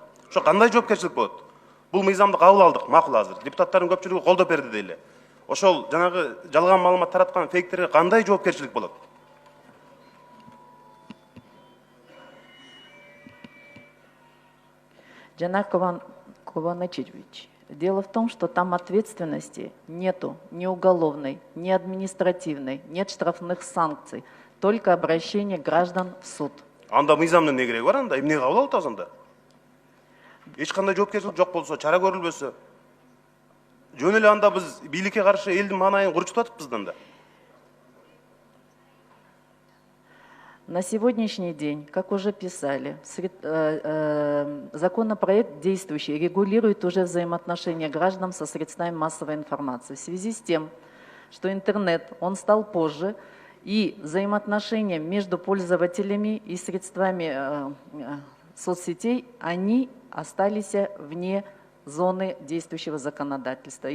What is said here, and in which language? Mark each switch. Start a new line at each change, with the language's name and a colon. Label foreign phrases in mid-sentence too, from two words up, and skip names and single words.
Kyrgyz: Ошо кандай жоопкерчилик болот? Бул мыйзамды кабыл алдык, макул азыр. Депутаттардын көпчүлүгү колдоп берди дейли. Ошол жанагы жалган маалымат тараткан фейктерге кандай жоопкерчилик болот? Жанар Кованычевич,
Russian: дело в том, что там ответственности нету ни уголовной, ни административной, нет штрафных санкций, только обращение граждан в суд.
Kyrgyz: Анда мыйзамдын не кереги бар анда? Эмне кабыл алып атабыз анда? Эч кандай жоопкерчилик жок болсо, чара көрүлбөсө, жөн эле анда биз бийликке каршы элдин маанайын курчутуп атыппыз анда.
Russian: На сегодняшний день, как уже писали, законопроект действующий регулирует уже взаимоотношения граждан со средствами массовой информации. В связи с тем, что интернет, он стал позже, и взаимоотношения между пользователями и средствами соцсетей, они остались вне зоны действующего законодательства.